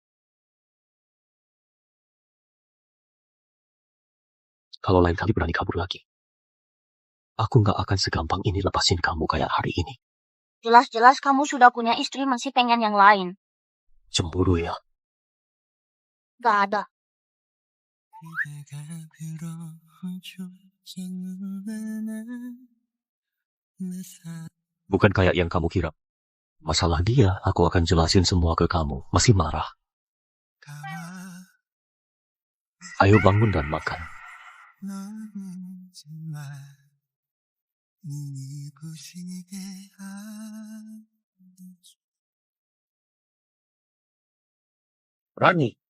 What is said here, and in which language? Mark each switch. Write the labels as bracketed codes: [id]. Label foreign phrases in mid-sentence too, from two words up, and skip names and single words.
[id] Kalau lain kali berani kabur lagi, aku nggak akan segampang ini lepasin kamu kayak hari ini. Jelas-jelas kamu sudah punya istri, masih pengen yang lain. Cemburu ya. Gak ada. [ko] 그대가 들어줘 눈을 내 [id] Bukan kayak yang kamu kira. Masalah dia, aku akan jelasin semua ke kamu. Masih marah. Ayo bangun dan makan. Rani.